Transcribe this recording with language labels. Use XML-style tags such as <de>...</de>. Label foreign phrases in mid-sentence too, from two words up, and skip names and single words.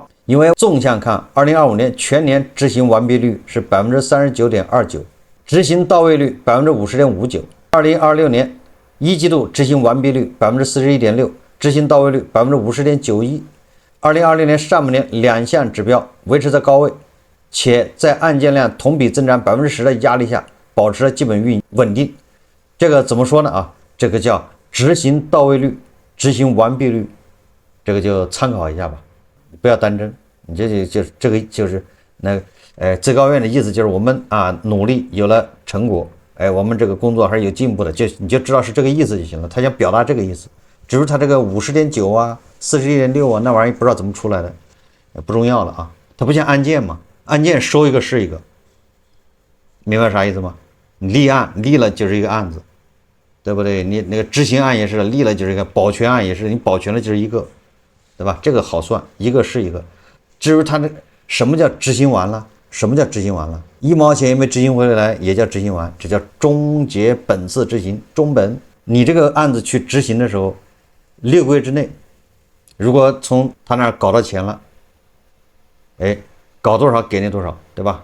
<zh>因為縱向看，2025年全年執行完畢率是39.29%，執行到位率50.59%。2026年一季度執行完畢率41.6%，執行到位率50.91%。2026年上半年兩項指標維持在高位。且在案件量同比增長10%的壓力下，保持了基本運穩定。這個怎麼說呢？啊，這個叫執行到位率、執行完畢率，這個就參考一下吧，不要單爭。你這個就是那最高院的意思就是我們啊努力有了成果，我們這個工作還是有進步的，你就知道是這個意思就行了。他想表達這個意思，只是他這個50.9啊、41.6啊那玩意不知道怎麼出來的，不重要了啊。它不像案件嘛。案件收一個是一個，明白啥意思嗎？立案立了就是一個案子，對不對？你那個執行案也是立了就是一個，保全案也是你保全了就是一個，對吧？這個好算，一個是一個。至於他那什麼叫執行完了？什麼叫執行完了？1毛錢也沒執行回來也叫執行完，這叫終結本次執行，終本。你這個案子去執行的時候，6個月之內，如果從他那兒搞到錢了，搞多少給你多少，對吧？</zh>